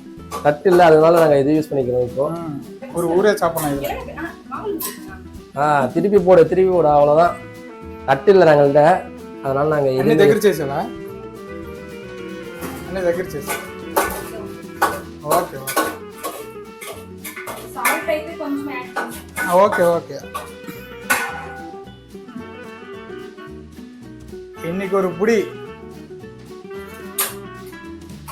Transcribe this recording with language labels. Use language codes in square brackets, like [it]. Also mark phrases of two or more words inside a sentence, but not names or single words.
[ta] தட்டு இல்ல அதனால நாங்க இது யூஸ் பண்ணிக்கிறோம் இப்போ ஒரு ஊரே சாப்பிடணும் இதுல திருப்பி போடு அவ்வளவுதான் தட்டு இல்ல நாங்கள்ட்ட அதனால நாங்க [te] అన్ని దగ్గర చేసావా అన్ని దగ్గర చేసా [en] okay okay [te] సాల్ట్ అయితే కొంచెం యాడ్ చేస్తాం [en] okay okay [ta] இன்னைக்கு ஒரு புடி